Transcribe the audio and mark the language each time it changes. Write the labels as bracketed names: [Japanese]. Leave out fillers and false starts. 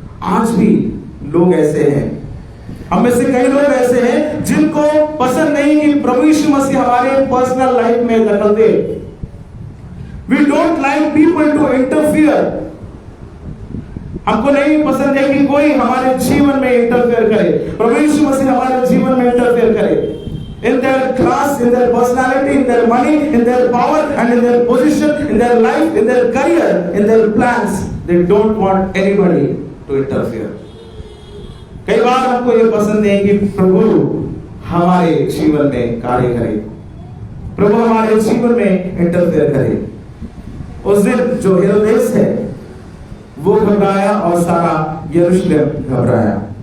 [Hindi] आज भी लोग ऐसे हैं, हम में से कई लोग ऐसे हैं जिनको पसंद नहीं कि प्रभु यीशु मसीह हमारे पर्सनल लाइफ में दखल दे। [English] We don't like people to interfere. [Hindi] हमको नहीं पसंद है कि कोई हमारे जीवन में इंटरफेयर करे। प्रभु यीशु मसीह हमारे जीवन में इंटरफेयर करे। [English] In their class, in their personality, in their money, in their power, and in their position, in their life, in their career, in their plans, they don't want anybody to interfere. [Hindi] कई बार हमको ये पसंद नहीं कि प्रभु हमारे जीवन में कार्य करे, प्रभु हमारे जीवन में इंटरफेयर करे। उस दिन जो हेरोदेस है वो घबराया और सारा यरूशलेम घबराया।